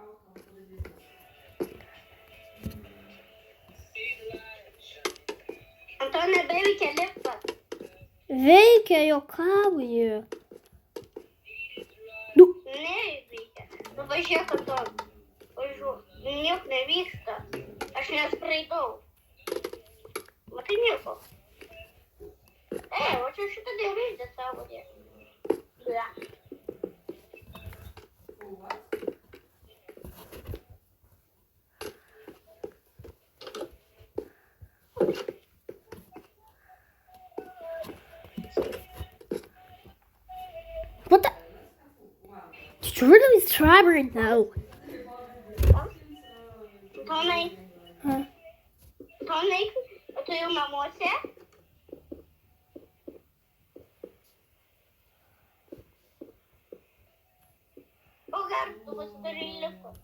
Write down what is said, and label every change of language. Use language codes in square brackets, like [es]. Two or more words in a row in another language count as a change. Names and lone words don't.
[lt] Antônio veikia lipa. Veikia juokauju. Neveikia. Nu važiuok, Antônio. Važiuok. Nieko nevyksta. Aš neskraidau. Matai nieko. O čia šitą dėvėdę savo dėvė. Ja. [en] What the? Did you really be trapped right now? [lt] Tonai, Huh? Tonai, tu jau namuose? O gal tu pasidarai lipą?